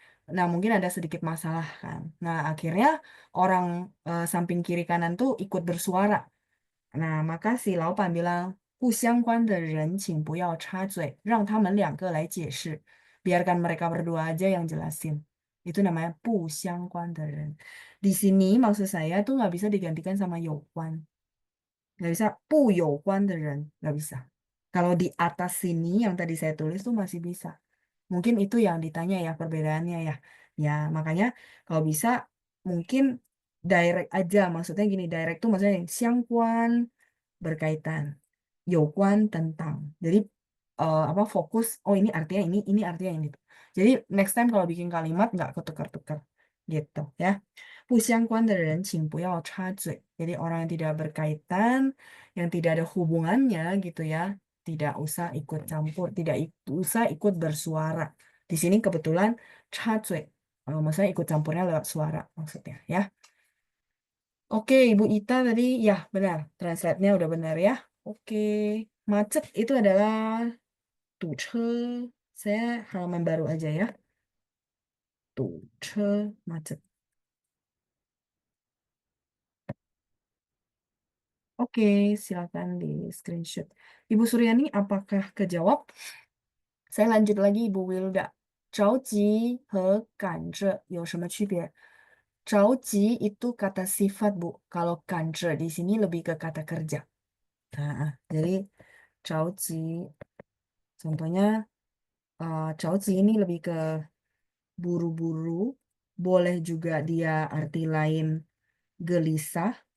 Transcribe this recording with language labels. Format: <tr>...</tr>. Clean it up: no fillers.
<id>Nah, mungkin ada sedikit masalah kan. Nah, akhirnya orang samping kiri kanan tuh ikut bersuara. Nah, maka si Laupan bilang,</id> <zh>不相关的人请不要插嘴，让他们两个来解释。</zh> <id>Biarkan mereka berdua aja yang jelasin. Itu namanya</id> <zh>不相关的人.</zh> <id>Di sini maksud saya tuh nggak bisa digantikan sama 有关. Nggak bisa</id> <zh>不有关的人,</zh> <id>nggak bisa. Kalau di atas sini yang tadi saya tulis tuh masih bisa. Mungkin itu yang ditanya ya perbedaannya ya. Ya, makanya kalau bisa mungkin direct aja. Maksudnya gini, direct tuh maksudnya yang 相关 berkaitan, 有关 tentang. Jadi apa fokus, oh ini artinya ini artinya ini. Jadi next time kalau bikin kalimat nggak ketukar-tukar gitu ya.</id> <zh>不相关的人请不要插嘴.</zh> <id>Jadi orang yang tidak berkaitan, yang tidak ada hubungannya gitu ya, tidak usah ikut campur, tidak usah ikut bersuara. Di sini kebetulan 插嘴, maksudnya ikut campurnya lewat suara maksudnya ya. Oke, Ibu Ita tadi ya benar, translate-nya udah benar ya. Oke, macet itu adalah 堵车. Saya halaman baru aja ya. 堵车, macet. Oke, silakan di screenshot. Ibu Suryani, apakah kejawab? Saya lanjut lagi, Ibu Wilda.</id> <zh>着急和赶着有什么区别？</zh> <id>着急 itu kata sifat, Bu. Kalau 赶着 di sini lebih ke kata kerja. Nah, jadi 着急, contohnya 着急 ini lebih ke buru-buru. Boleh juga dia arti lain gelisah.</id>